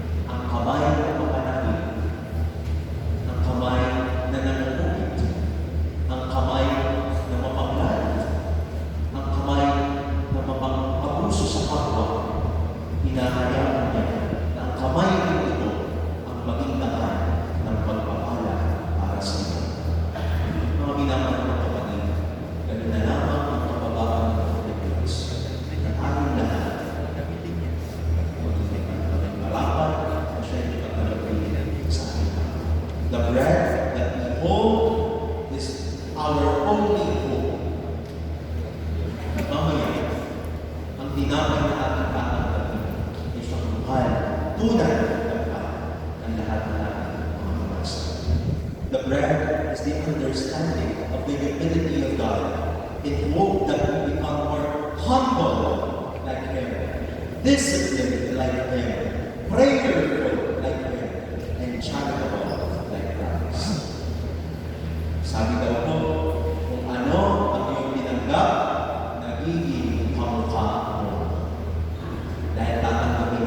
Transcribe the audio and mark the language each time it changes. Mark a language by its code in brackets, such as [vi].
[tl] Ang kamay na mapanakit, ang kamay na nananukit, ang kamay na mapanglan, ang kamay na mapang-abuso sa kapwa, hinahayaan niya na ang kamay ng ito ang maging daan ng pagpapala para sa iyo. Mga minamahal ng kapatid, ganun na lamang ang kababaan ng Diyos na ating lahat maging marapat na siya yung pagkalagay sa atin. [en] The bread that we hold is our only hope. [tl] Mamaya, ang tinapay na ating tatanggapin ay siyang buhay, tunay ng lahat ng ating mga kamasa. [en] The bread is the understanding of the divinity of God in hope that we become more humble like Him, disciplined like Him, prayerful like Him, and charitable like Christ. [tl] Sabi daw po, kung ano ang iyong tinanggap, nagiging kamukha mo. Dahil tatanggap